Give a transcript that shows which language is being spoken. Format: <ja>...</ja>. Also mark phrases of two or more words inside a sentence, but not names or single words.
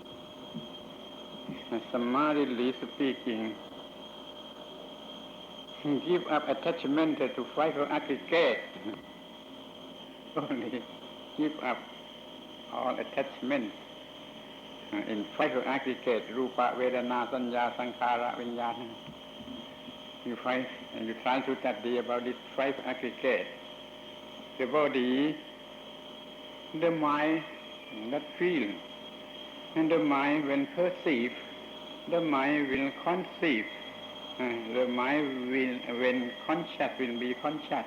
<en>Summarily speaking, give up attachment to five aggregate. Only give up all attachment in five aggregate,</en> <pi>rupa, vedana, sanya, sankhara, viññāna.</pi> <en>You try to study about this five aggregate. The body, the mind that feel, and the mind when perceive, the mind will conceive, the mind will, when conscious, will be conscious.</en>